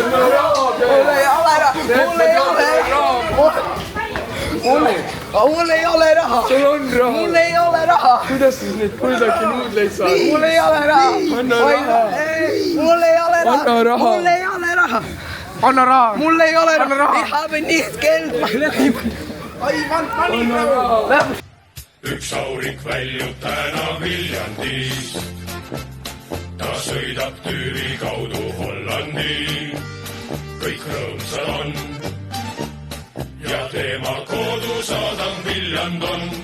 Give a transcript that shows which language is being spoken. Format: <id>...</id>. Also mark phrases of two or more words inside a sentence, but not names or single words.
<et>Sul on raha. Mul ei ole raha! Kuidas siis neid kuldaki nuudleid saad? Mul ei ole raha! Anna raha. Mul ei ole raha! Anna raha. Mul ei ole raha! Anna raha. Mul ei ole raha!</et> <de>Ich habe nicht Geld!</de> <et>Anna raha. Üks auring väljub täna Viljandis. Ta sõidab Tüüri kaudu Hollandi. Kõik rõõmsad on. Ja tema kodusaadam Viljandon.</et>